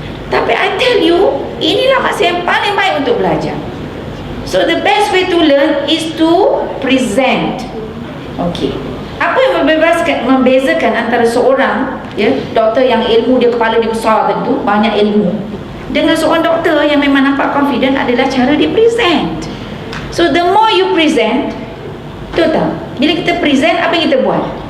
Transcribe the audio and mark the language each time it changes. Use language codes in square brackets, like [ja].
[ms] Tapi [en] I tell you, [ms] inilah masa yang paling baik untuk belajar. [en] So the best way to learn is to present. [ms] Okay, apa yang membezakan antara seorang doktor yang ilmu dia, kepala dia besar tentu, banyak ilmu, dengan seorang doktor yang memang nampak confident adalah cara dia present. [en] So the more you present, [ms] betul tak? Bila kita present, apa yang kita buat?